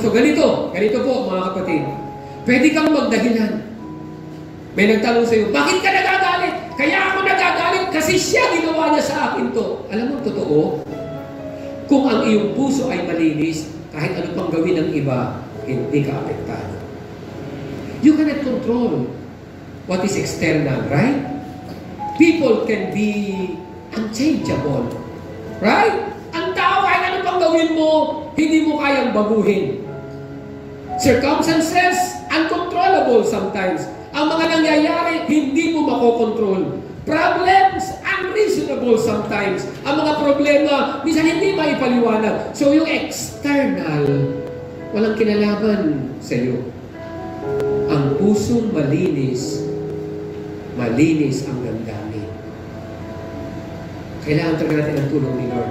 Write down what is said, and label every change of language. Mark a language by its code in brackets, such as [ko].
[tl] So ganito po mga kapatid. Pwede kang magdahilan. May nagtanong sa iyo, bakit ka nagagalit? Kaya ako nagagalit kasi siya ginawa niya sa akin to. Alam mo, totoo, kung ang iyong puso ay malinis, kahit ano pang gawin ng iba, hindi ka apektado. [en] You cannot control what is external, right? People can be unchangeable, right? [tl] Ang tao, kahit ano pang gawin mo, hindi mo kayang baguhin. [en] Circumstances, uncontrollable sometimes. [tl] Ang mga nangyayari, hindi mo makokontrol. [en] Problems, unreasonable sometimes. [tl] Ang mga problema, minsan hindi maipaliwanag. So yung external, walang kinalaman sa iyo. Ang pusong malinis, malinis ang damdamin. Kailangan talaga natin ang tulong ni Lord.